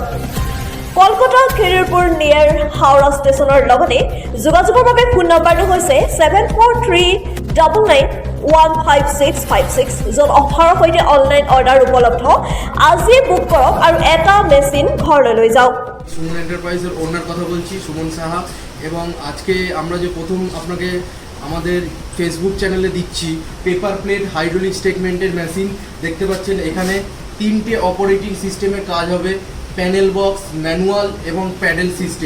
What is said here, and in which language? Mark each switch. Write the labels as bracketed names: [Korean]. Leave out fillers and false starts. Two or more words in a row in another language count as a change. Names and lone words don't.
[Assamese] কলকাতা খিৰিৰপুৰ নিয়াৰ হাওৰা ষ্টেচনৰ লগতে যোগাযোগৰ বাবে ফোন নম্বৰটো হৈছে 7439915656, য'ত অফাৰৰ সৈতে [English] online order [Assamese] উপলব্ধ। আজিয়ে বুক কৰক আৰু এটা মেচিন ঘৰলৈ লৈ যাওক। [Bangla] সুমন এন্টারপ্রাইজের ওনার কথা বলছি, সুমন সাহা। এবং আজকে আমরা যে প্রথম আপনাকে আমাদের ফেসবুক চ্যানেলে দিচ্ছি [English] paper plate hydraulic [Bangla] স্টেটমেন্টের মেশিন। দেখতে পাচ্ছেন এখানে 3টে [English] operating system [Bangla] কাজ হবে, [English] panel box, [Bangla] ম্যানুয়াল এবং [English] paddle system.